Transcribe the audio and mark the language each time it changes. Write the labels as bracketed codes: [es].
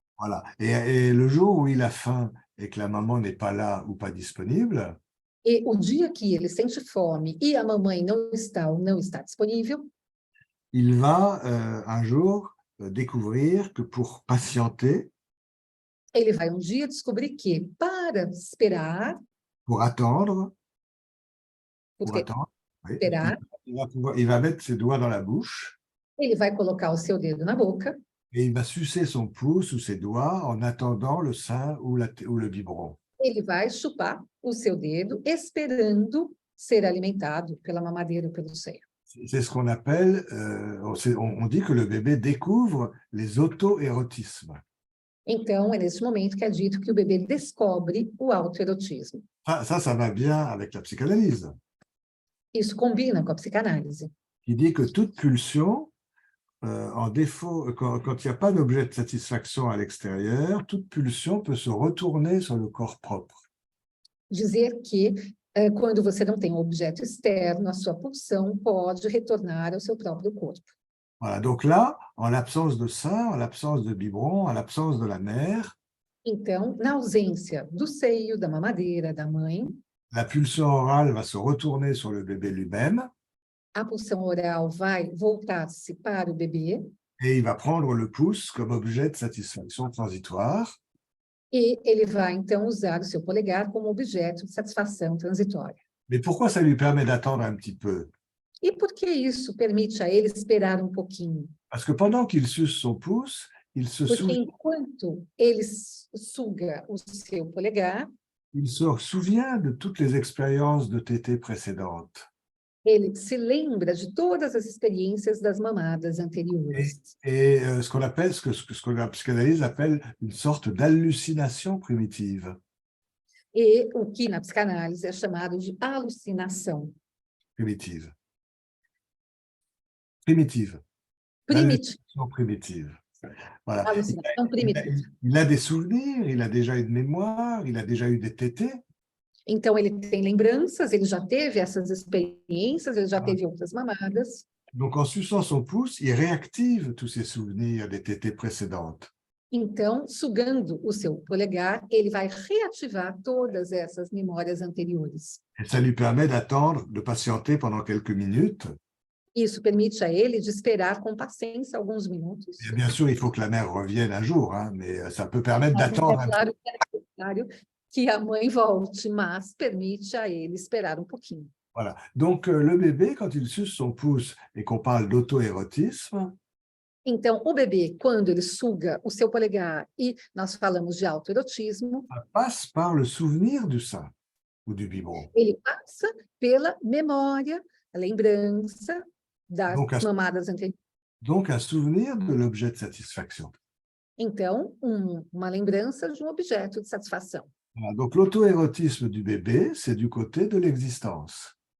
[fr] Voilà. Et le jour où il a faim et que la maman n'est pas là ou pas disponible, [pt] E o dia que ele sente fome e a mamãe não está ou não está disponível, [fr] il va un jour découvrir que pour patienter, [pt] ele vai um dia descobrir que, para esperar, [fr] pour attendre, [pt] porque [fr] oui, [pt] esperar, [fr] il va mettre ses doigts dans la bouche [pt] ele vai colocar o seu dedo na boca [fr] et il va sucer son pouce ou ses doigts en attendant le sein ou le biberon. [pt] ele vai chupar o seu dedo, esperando ser alimentado pela mamadeira ou pelo seio. [fr] C'est ce qu'on appelle, on dit que le bébé découvre les auto-érotismes. [pt] Então, é nesse momento que é dito que o bebê descobre o autoerotismo. [fr] Ça va bien avec la psychanalyse, [pt] Isso combina com a psicanálise, [fr] qui dit que toute pulsion, en défaut, quand il n'y a pas d'objet de satisfaction à l'extérieur, toute pulsion peut se retourner sur le corps propre. [pt] dizer que quando você não tem um objeto externo, a sua pulsão pode retornar ao seu próprio corpo. [fr] Voilà, donc là, en l'absence de sein, en l'absence de biberon, en l'absence de la mère, [pt] Então, na ausência do seio, da mamadeira, da mãe, [fr] la pulsion orale va se retourner sur le bébé lui-même [pt] a pulsão oral vai voltar-se para o bebê [fr] et il va prendre le pouce comme objet de satisfaction transitoire. [pt] e ele vai, então, usar o seu polegar como objeto de satisfação transitória. [fr] Mais pourquoi ça lui permet d'attendre un petit peu? [pt] E por que isso permite a ele esperar um pouquinho? [fr] Parce que pendant qu'il suce son pouce, il se [pt] Porque enquanto ele suga o seu polegar, [fr] souvient de toutes les expériences de tétée précédentes. [pt] ele se lembra de todas as experiências das mamadas anteriores. [fr] Et ce que la psychanalyse appelle une sorte d'hallucination primitive. [pt] E o que na psicanálise é chamado de alucinação [fr] Primitive. [pt] primitiva. [fr] Hallucination primitive. Voilà. [pt] Alucinação primitiva. [fr] Il a des souvenirs, il a déjà eu de mémoire, il a déjà eu des tétées. [pt] Então, ele tem lembranças, ele já teve essas experiências, ele já teve outras mamadas. [fr] Donc, en suçant son pouce, il réactive tous ses souvenirs des tétées précédentes. [pt] Então, sugando o seu polegar, ele vai reativar todas essas memórias anteriores. [fr] Et ça lui permet d'attendre, de patienter pendant quelques minutes. [pt] Isso permite a ele de esperar com paciência alguns minutos. [fr] Et bien sûr, il faut que la mère revienne un jour, hein, mais ça peut permettre [pt] Mas [fr] d'attendre [pt] é [fr] un [pt] claro que é necessário que a mãe volte, mas permite a ele esperar um pouquinho. [fr] Voilà. Donc, le bébé, quand il suce son pouce et qu'on parle d'auto-érotisme, [pt] Então, o bebê, quando ele suga o seu polegar e nós falamos de autoerotismo, [fr] ça passe par le souvenir du sein ou du biberon. [pt] ele passa pela memória, a lembrança das [fr] Donc, [pt] mamadas anteriores. [fr] Donc, un souvenir de l'objet de satisfaction. [pt] Então, uma lembrança de um objeto de satisfação. [fr] Voilà. Donc, l'auto-érotisme du bébé, c'est du côté de l'existence.